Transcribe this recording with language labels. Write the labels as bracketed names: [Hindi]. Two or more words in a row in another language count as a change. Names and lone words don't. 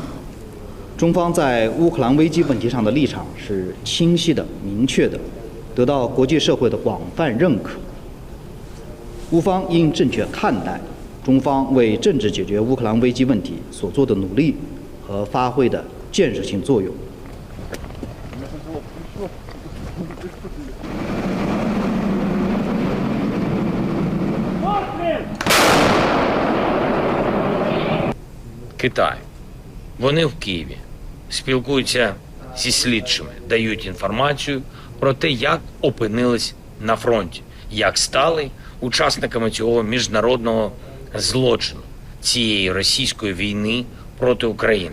[Chinese] 中方在乌克兰危机问题上的立场是清晰的、明确的，得到国际社会的广泛认可。乌方应正确看待中方为政治解决乌克兰危机问题所做的努力和发挥的建设性作用。 [Ukrainian] Китай. Вони в Києві спілкуються зі слідчими, дають інформацію про те, як опинились на фронті, як стали учасниками цього міжнародного злочину, цієї російської війни проти України.